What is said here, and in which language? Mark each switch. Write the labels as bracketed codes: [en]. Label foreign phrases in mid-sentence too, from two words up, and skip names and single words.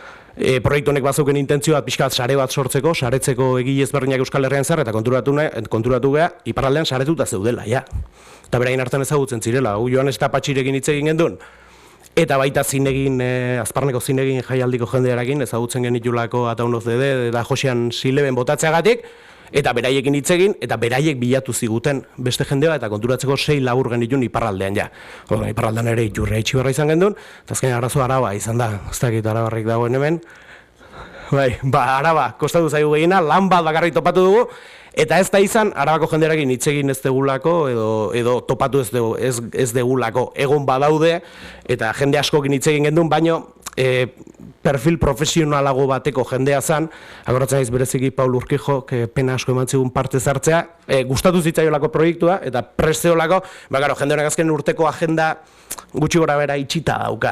[eu] Proiektu honek bazauken intentzio bat pixka bat sare bat sortzeko, saretzeko egile ezberdinak Euskal Herrian zer, eta konturatu geha, iparraldean saretuta zeudela, ja. Eta berain hartan ezagutzen zirela, Joanes eta Patxirekin hitz egin gendun, eta baita zinegin, Azparneko zinegin jaialdiko jendearekin, ezagutzen genitulako Ataun of the Dead, eta Josean Sileben botatzeagatik, eta beraiekin hitz egin, eta beraiek bilatu ziguten beste jendea, eta konturatzeko 6 labur genitun iparraldean, ja. Iparraldean ere iturrea itxibarra izan gendun, eta azken arazo Araba izan da, ez dakit Arabarrik dagoen hemen. Araba, kostatu zaigu gehiena, lan bat bakarrik topatu dugu, eta ez da izan, Arabako jendearekin hitz egin ez degulako, edo topatu ez degulako, egon badaude, eta jende askokin hitz egin gendun, baino, perfil profesionalago bateko jendea zen, agoratzen naiz bereziki Paul Urquijo, pena asko eman zigun parte zartzea, gustatu zitzaiolako proiektua, eta presteolako, jende honek azken urteko agenda gutxi gora bera itxita dauka.